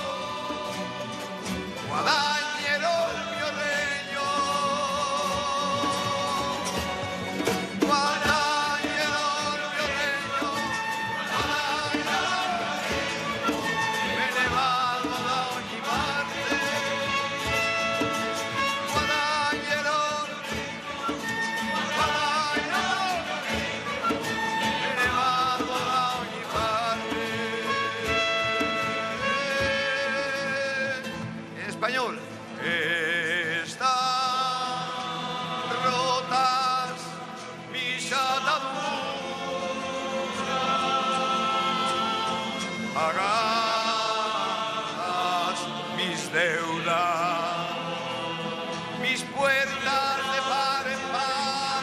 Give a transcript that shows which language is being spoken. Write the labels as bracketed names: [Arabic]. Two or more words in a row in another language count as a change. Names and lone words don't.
[Italian] guadagnerò il mio regno, guadagnerò il mio regno, me ne vado da ogni parte, guadagnerò, me ne vado da ogni parte. [Spanish] En español. Están rotas mis ataduras, pagadas mis deudas, mis puertas de par en par.